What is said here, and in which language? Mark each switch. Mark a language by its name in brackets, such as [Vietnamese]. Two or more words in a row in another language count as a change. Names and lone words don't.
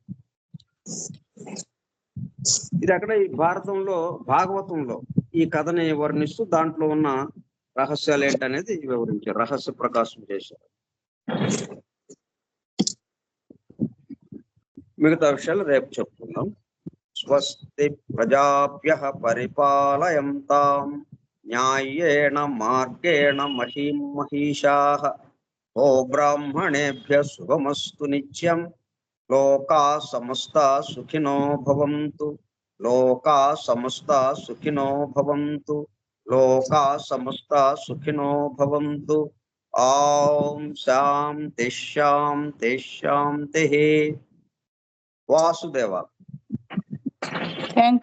[Telugu] ఇది అక్కడ ఈ భాగవతంలో ఈ కథని వర్ణిస్తూ దాంట్లో ఉన్న రహస్యాలు ఏంటనేది వివరించారు, రహస్య ప్రకాశం చేశారు. మిగతా విషయాలు రేపు చెప్పుకుందాం. [Sanskrit] స్వస్తి ప్రజాభ్యః పరిపాలయంతాం న్యాయేన మార్గేణ మహీం మహిషాః ఓ బ్రాహ్మణేభ్యః శుభమస్తు నిత్యం. లోకా సమస్తా సుఖినో భవంతు. లోకా సమస్తా సుఖినో భవంతు. లోకా సమస్తా సుఖినో భవంతు. ఓం శాంతి శాంతి శాంతి. వాసుదేవ. థ్యాంక్